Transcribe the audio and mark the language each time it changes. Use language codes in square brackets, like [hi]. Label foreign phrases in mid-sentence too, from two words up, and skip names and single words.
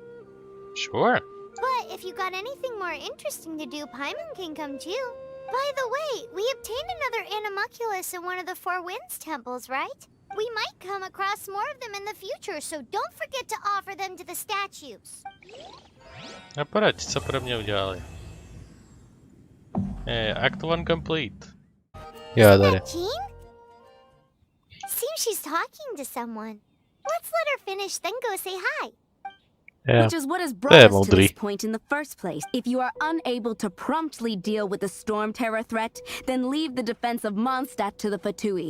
[en] Sure. But if you got anything more interesting to do, Paimon can come too. By the way, we obtained another animalculus in one of the Four Winds temples, right? We might come across more of them in the future, so don't forget to offer them to the statues. [cs] A poraď, co pro mě udělali? [en] Act 1 complete. [cs] Jo, tady. [en] Jean? Seems she's talking to someone. Let's let her finish, then go say hi. Yeah. Which is what has brought us to [cs] moudrý. [en] this point in the first place. If you are unable to promptly deal with the storm terror threat, then leave the defense of Mondstadt to the Fatui.